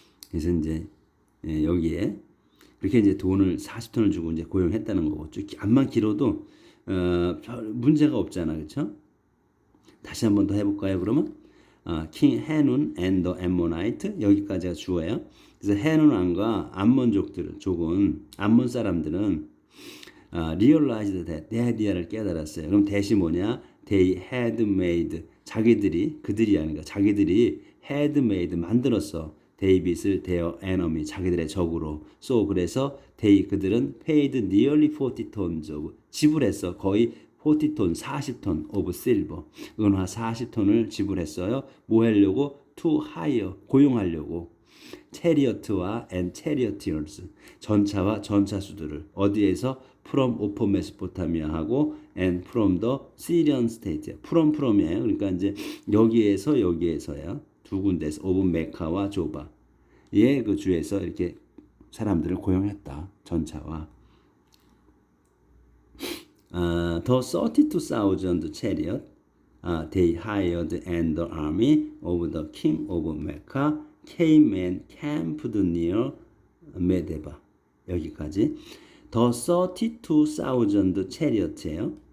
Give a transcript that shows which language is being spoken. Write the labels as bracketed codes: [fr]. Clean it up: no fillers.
[ko] 그래서 이제 여기에 그렇게 이제 돈을 40톤을 주고 이제 고용했다는 거고, 쭉 암만 길어도 별 문제가 없잖아, 그렇죠? 다시 한번 더 해볼까요? 그러면 king 해눈 [en] and the Ammonite, [ko] 여기까지가 주어예요. 그래서 해눈 왕과 암몬족들은 암몬 사람들은 [en] realized that, [ko] 데디아를 깨달았어요. 그럼 대시 뭐냐? [en] They had made, [ko] 그들이 아니라 자기들이 [en] had made, [ko] 만들었어. 데이빗을 [en] their enemy, [ko] 자기들의 적으로. So, 그래서 그들은 [en] paid nearly 40 tons of, [ko] 지불했어. 거의 40톤, 40톤 [en] of silver, [ko] 은화 40톤을 지불했어요. 뭐 하려고? [en] to hire [ko] 고용하려고 체리어트와 [en] and charioteers [ko] 전차와 전차수들을 어디에서 from 오포 메소포타미아하고 [en] and from the Syrian state [ko] from이에요. 그러니까 이제 여기에서야 두 군데에서 오브 메카와 조바 그 주에서 이렇게 사람들을 고용했다. 전차와 [en] the 32,000 chariot they hired and the army of the king of Mecca came and camped near 메데바 [ko] 여기까지 [en] the 32,000 chariot이에요.